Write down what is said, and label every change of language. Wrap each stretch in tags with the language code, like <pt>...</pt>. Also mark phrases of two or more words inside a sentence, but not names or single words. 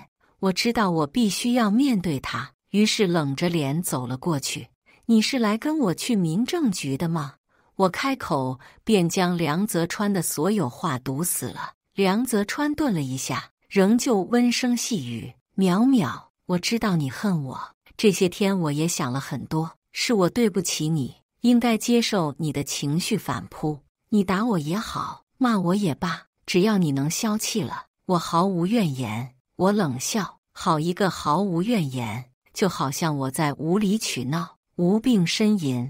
<zh>我知道我必須要面對他，於是冷着臉走了過去。你是來跟我去民政局的嗎？我開口便將梁澤川的所有話堵死了。梁澤川頓了一下，仍舊溫聲細語： 淼淼，我知道你恨我，這些天我也想了很多，是我對不起你，應該接受你的情緒反撲。你打我也好，罵我也罷，只要你能消氣了，我毫無怨言。我冷笑，好一個毫無怨言，就好像我在無理取鬧，無病呻吟。</zh>